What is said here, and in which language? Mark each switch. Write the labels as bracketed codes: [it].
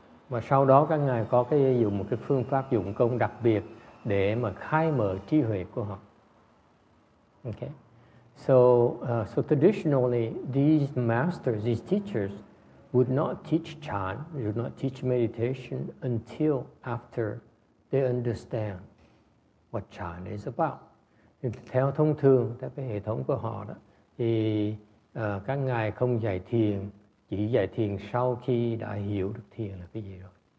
[vi] Và sau đó các ngài có dùng một cái phương pháp dụng công đặc biệt để mà khai mở trí huệ của họ. [en] Okay, so traditionally these masters, these teachers, would not teach Chan, would not teach meditation until after they understand what Chan is about. [vi] Theo thông thường, theo cái hệ thống của họ đó, thì các ngài không dạy thiền, chỉ dạy thiền sau khi đã hiểu được thiền là cái gì rồi.